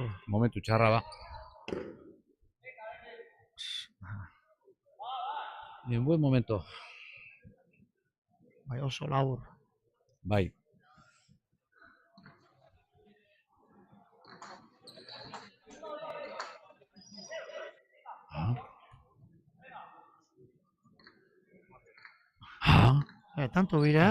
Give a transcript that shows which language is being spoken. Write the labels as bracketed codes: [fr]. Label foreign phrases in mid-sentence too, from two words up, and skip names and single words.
[eu] Momentu txarra ba. [es] En buen momento. [eu] Bai, oso labur. Bai. Tanto bira.